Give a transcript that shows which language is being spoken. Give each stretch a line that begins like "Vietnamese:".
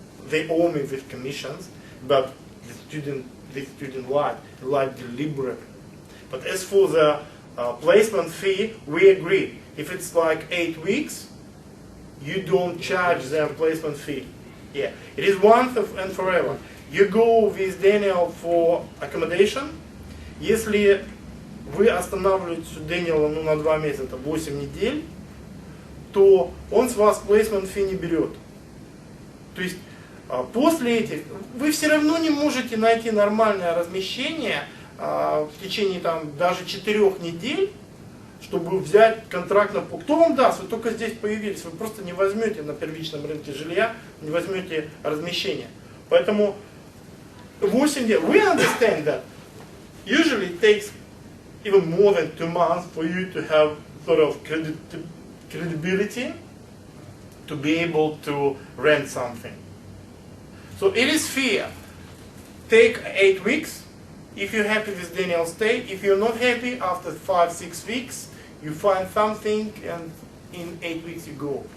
English: They owe me with commissions, but the student lied deliberately. But as for the placement fee, we agree. If it's like 8 weeks, you don't charge them placement fee. Yeah, it is once and forever. You go with Daniel for accommodation.
Russian: Если вы останавливаетесь у Дэниела на 2 месяца, 8 недель, то он с вас placement fee не берет. То есть после этих вы все равно не можете найти нормальное размещение в течение даже 4 недель, чтобы взять контракт на... Кто вам даст? Вы только здесь появились, вы просто не возьмете на первичном рынке жилья, не возьмете размещение. Поэтому 8 дней.
English: We understand that. Usually it takes even more than 2 months for you to have sort of credibility to be able to rent something. So it is fair. Take 8 weeks. If you're happy with Daniel's stay, if you're not happy, after 5-6 weeks, you find something, and in 8 weeks you go.